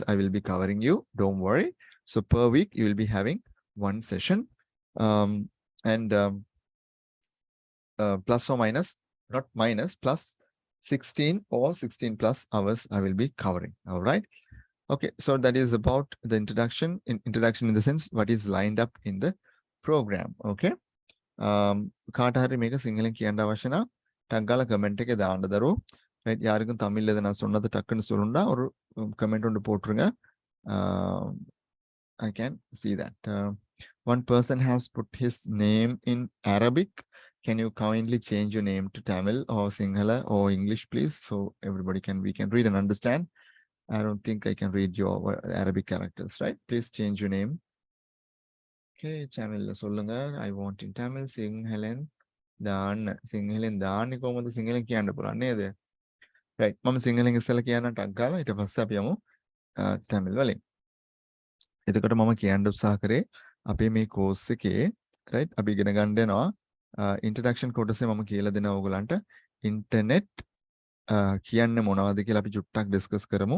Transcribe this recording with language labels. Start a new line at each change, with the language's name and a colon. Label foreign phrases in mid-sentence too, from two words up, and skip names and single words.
English: I will be covering you, don't worry. So per week, you will be having one session, and plus or minus, not minus, plus 16 or 16 plus hours I will be covering. All right. Okay, so that is about the introduction. Introduction in the sense what is lined up in the program. Okay.
Sinhala: කාට හරි මේක සිංහලෙන් කියන්න අවශ්‍ය නම් ටක් ගාලා කමෙන්ට් එකේ දාන්න දරුවෝ.
Tamil: ரைட், யாருக்கும் தமிழ்ல எதை நான் சொன்னது டக்குன்னு சொல்லுண்டா ஒரு கமெண்ட் ஒன்று போட்டுருங்க.
English: I can see that. One person has put his name in Arabic. Can you kindly change your name to Tamil or Sinhala or English, please? So everybody we can read and understand. I don't think I can read your Arabic characters, right? Please change your name. Okay, Tamil சொல்லுங்க. I want in Tamil.
Sinhala: Singhalen දාන්න කොහොමද සිංහලෙන් කියන්න පුළුවන් නේද? right, මම සිංහලෙන් ඉස්සෙල්ලා කියන්න ටක් ගාලා ඊට පස්සේ අපි යමු Tamil වලින්. එතකොට මම කියන්න උත්සාහ කරේ අපේ මේ course එකේ right අපි ඉගෙන ගන්න යනවා introduction කොටසේ මම කියලා දෙනවා ඔයගලන්ට internet කියන්නේ මොනවද කියලා අපි චුට්ටක් discuss කරමු.